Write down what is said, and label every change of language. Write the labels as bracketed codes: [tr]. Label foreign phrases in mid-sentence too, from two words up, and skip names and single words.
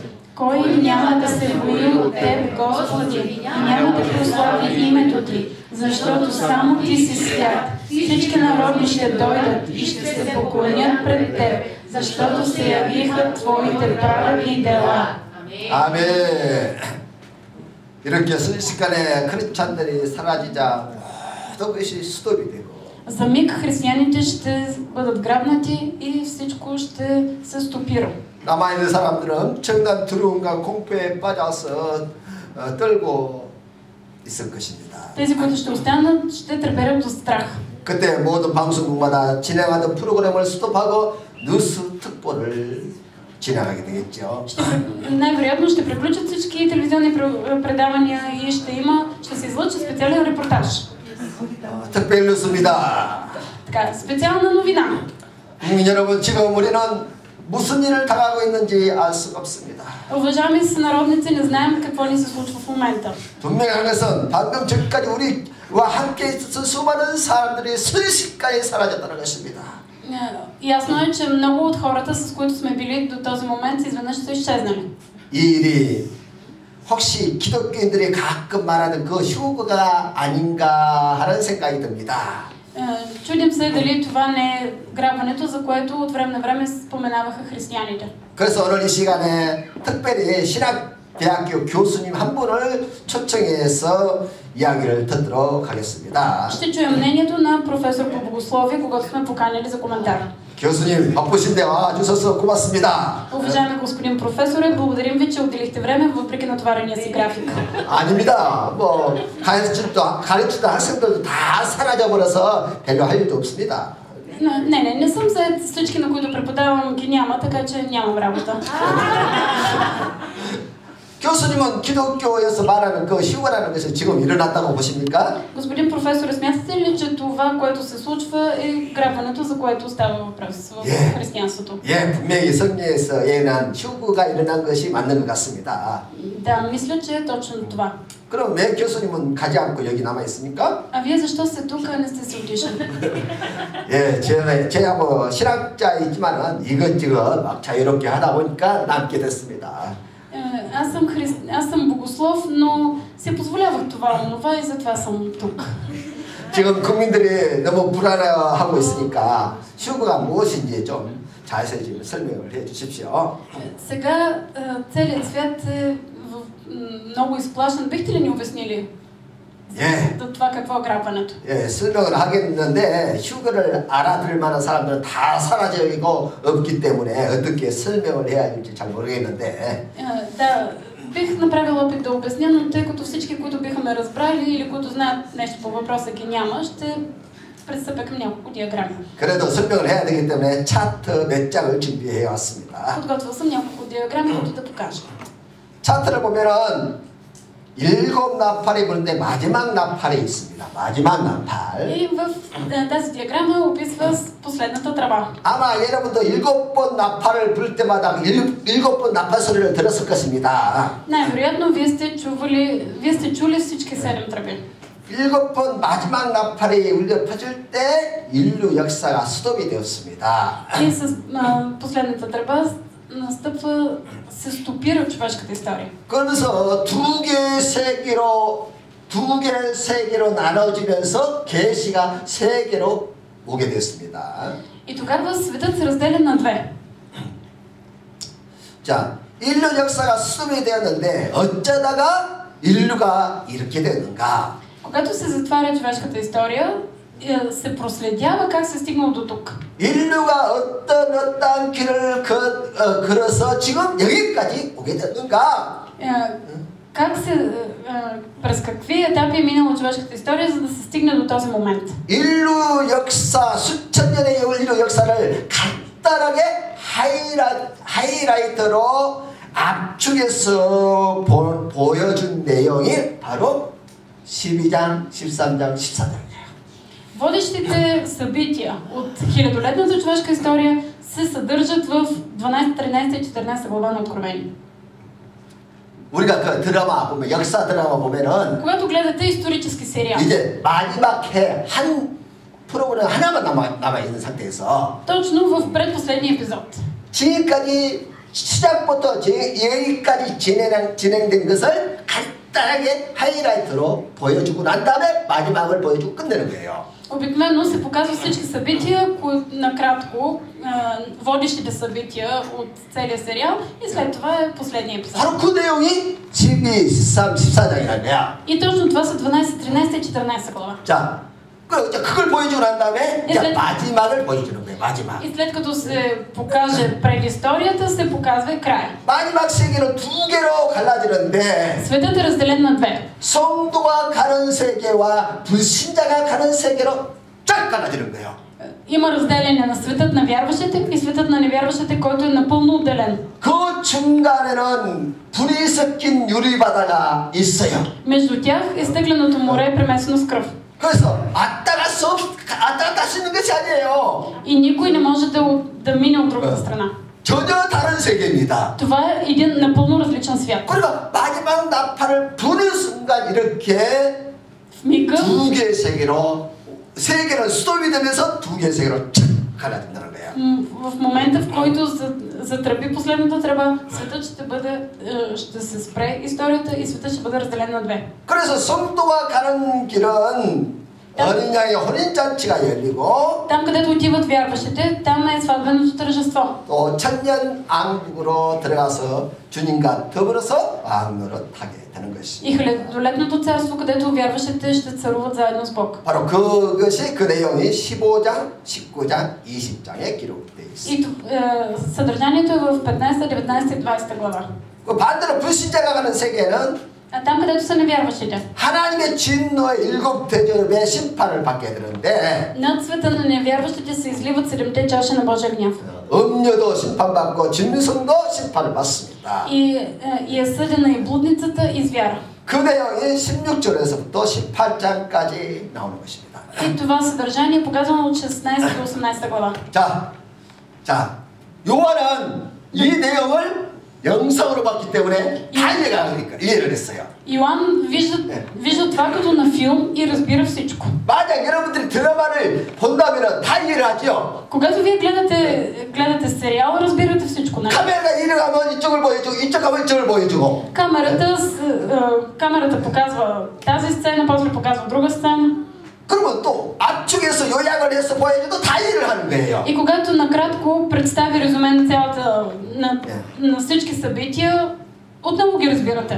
[bg] Кой няма да се бои от Теб, Господи, и няма да прослави името Ти, защото само Ти си свят. Всички народи ще дойдат и ще се поклонят пред Теб, защото се явиха Твоите праведни дела. [ko] 아멘. 이렇게 순식간에 크리스찬들이 사라지자 모든 것이 스톱이 되고. [bg] За миг християните ще бъдат грабнати и всичко ще се стопира. [ko] 남아있는 사람들은 엄청난 두려움과 공포에 빠져서 떨고 있을 것입니다. [bg] Тези, които ще останат, ще треперят от страх. [ko] 그때 모든 방송국마다 진행하던 프로그램을 스톱하고 뉴스 특보를 진행하게 되겠죠. [bg] Най-вероятно ще приключат всички телевизионни предавания и ще се излъчи специален репортаж. [ko] 특별 뉴스입니다. [bg] Така, специална новина. [ko] 국민 여러분, 지금 우리는 무슨 일을 당하고 있는지 알 수가 없습니다. [bg] Уважаеми сънародници, не знаем какво ни се случва в момента. [ko] 분명한 것은 방금 전까지 우리와 함께 있었던 수많은 사람들이 순식간에 사라졌다는 것입니다. [bg] Ясно е, че много от хората, с които сме били до този момент, изведнъж са изчезнали. [ko] 이 일이 혹시 기독교인들이 가끔 말하는 그 휴거가 아닌가 하는 생각이 듭니다. [bg] Чудим се дали това не е грабването, за което от време на време споменаваха християните. [ko] 그래서 오늘 이 시간에 특별히 신학대학교 교수님 한 분을 초청해서 이야기를 듣도록 하겠습니다. [bg] Ще чуем мнението на професор по богословие, когато сме поканили за коментар. [ko] 교수님 바쁘신데 와주셔서 고맙습니다. [bg] Уважаеми господин професоре, благодарим ви, че отделихте време въпреки натоварения си график. [ko] 아닙니다. 뭐 가르치던 학생들도 다 사라져버려서 별로 할 일도 없습니다. [bg] Не съм заед, всички, на които преподавам, ги няма, така че нямам работа. [ko] 교수님은 기독교에서 말하는 그 휴거라는 것이 지금 일어났다고 보십니까? [bg] Господин професор, смятате ли, че това, което се случва, е грабването, за което става въпрос в християнството? [ko] 예, 분명히 성경에서 예언한 휴거가 일어난 것이 맞는 것 같습니다. [bg] Да, мисля, че е точно това. [ko] 그럼 왜 교수님은 가지 않고 여기 남아 있습니까? [bg] А вие защо сте тук, а не сте се отишли? [ko] 예, 제가 뭐 신학자이지만은 이것저것 막 자유롭게 하다 보니까 남게 됐습니다. [bg] Аз съм богослов, но си позволявах това, онова и затова съм тук. [ko] 지금 국민들이 너무 불안해하고 있으니까 휴거가 무엇인지 좀 자세히 좀 설명을 해 주십시오. [bg] Сега целият свят е много изплашен. Бихте ли ни обяснили това какво е грабването? [ko] 예, 설명을 하겠는데 휴거를 알아들 만한 사람들은 다 사라지고 없기 때문에 어떻게 설명을 해야 할지 잘 모르겠는데. [bg] Да, бих направила опит да обясня, но тъй като всички, които биха ме разбрали или които знаят нещо по въпроса, ги няма, ще пристъпя към няколко диаграми. [ko] 그래도 설명을 해야 되기 때문에 차트 몇 장을 준비해 왔습니다. [bg] Подготвил съм няколко диаграми, които да покажа. [ko] 차트를 보면은 7 나팔이 부는데 마지막 나팔이 있습니다. 마지막 나팔. [bg] И в тази диаграма описва последната тръба. [ko] 아마 여러분도 7번 나팔을 불 때마다 7번 나팔 소리를 들었을 것입니다. [bg] Най-вероятно вие сте чули всички 7 тръби. [ko] 7번 마지막 나팔이 울려 퍼질 때 인류 역사가 스톱이 되었습니다. [bg] И с последната тръба се стопира човешката история. [ko] 그러면서 두 개 세계로 나눠지면서 계시가 세계로 오게 됐습니다. [bg] И тогава светът се разделя на две. [ko] 자, 인류 역사가 스톱이 되었는데 어쩌다가 인류가 이렇게 됐는가? [bg] Когато се затваря човешката история, се проследява как се стигнал до тук. [ko] 인류가 어떤 길을 걸어서 지금 여기까지 오게 됐는가? [bg] През какви етапи е минала човешката история, за да се стигне до този момент? [ko] 인류 역사, 수천 년의 인류 역사를 간단하게 하이라이트로 압축해서 보여준 내용이 바로 12장, 13장, 14장이에요. [bg] Водещите събития от хилядолетната човешка история се съдържат в 12, 13 и 14 глава на Откровение. [ko] 우리가 그 드라마 보면 역사 드라마 보면은 [bg] когато гледате исторически сериал, [ko] 이제 마지막 해 한 프로그램 하나만 남아 있는 상태에서 [bg] точно в предпоследния епизод. [ko] 지금까지 시작부터 여기까지 진행된 것을 간단하게 하이라이트로 보여주고 난 다음에 마지막을 보여주고 끝내는 거예요. [bg] Обикновено се показва всички събития, накратко, водещите събития от целия сериал и след това е последния епизод. [ko] 바로 그 내용이 12, 13, 14장이라는 거야. [bg] И точно това са 12, 13 и 14 глава. [ko] 자, 그걸 보여주고 난 다음에 이제 마지막을 보여주는 거예요. 마지막. [bg] И след като се покаже предисторията, се показва и края. [ko] 마지막 세계는 두 개로 갈라지는데 [bg] Светът е разделен на две. [ko] 성도가 가는 세계와 불신자가 가는 세계로 쫙 갈라지는 거예요. [bg] Има разделение на светът на вярващите и светът на невярващите, който е напълно отделен. [ko] 그 중간에는 불이 섞인 유리바다가 있어요. [bg] Между тях изтъкленото море е премесено с кръв. [ko] 그래서 왔다 갔다 할 수 있는 것이 아니에요. [bg] И никой не може да мине от другата страна. [ko] 전혀 다른 세계입니다. [bg] Това е един напълно различен свят. [ko] 그러니까 마지막 나팔을 부는 순간 이렇게 두 개의 세계는 스톱이 되면서 두 개의 세계로 착 갈라진다는 거예요. [bg] В момента, в който затръби последната тръба, светът ще се спре историята и светът ще бъде разделен на две. [ko] 그래서 성도가 가는 길은 어린 양의 혼인잔치가 열리고 [bg] там, където отиват вярващите, там е сватбеното тържество. [ko] 또 천년 왕국으로 들어가서 주님과 더불어서 왕노릇하게 되는 것입니다. [bg] И хилядолетното царство, където вярващите ще царуват заедно с Бог. [ko] 바로 그것이 그 내용이 15장, 19장, 20장에 기록되어 있습니다. [bg] И съдържанието е в 15, 19 и 20 глава. [ko] 그 반대로 불신자가 가는 세계는 [bg] А там, където са невярващите, [ko] 하나님의 진노의 7 대접의 심판을 받게 되는데 [bg] над света на невярващите се изливат 7-те чаши на Божия гняв. [ko] 음녀도 심판받고 짐승도 심판을 받습니다. [bg] И е съдена и блудницата, и звяра. [ko] 그 내용이 16절에서부터 18장까지 나오는 것입니다. [bg] И това съдържание е показано от 16 до 18 глава. [ko] 자, 요한은 이 내용을 영성으로 봤기 때문에 다 이해를 했어요. [bg] Йоан вижда това като на филм и разбира всичко. [ko] 만약 여러분들이 드라마를 본다면 다 이해를 하죠. [bg] Когато вие гледате сериал, разбирате всичко, нали? [ko] 카메라가 이리 가면 이쪽을 보여주고 이쪽 가면 이쪽을 보여주고. [bg] Камерата показва тази сцена, после показва друга сцена. [ko] 그러면 또 압축해서 요약을 해서 보여줘도 다 이해를 하는 거예요. [bg] И когато накратко представи резюме на цялата на всички събития, отново ги разбирате.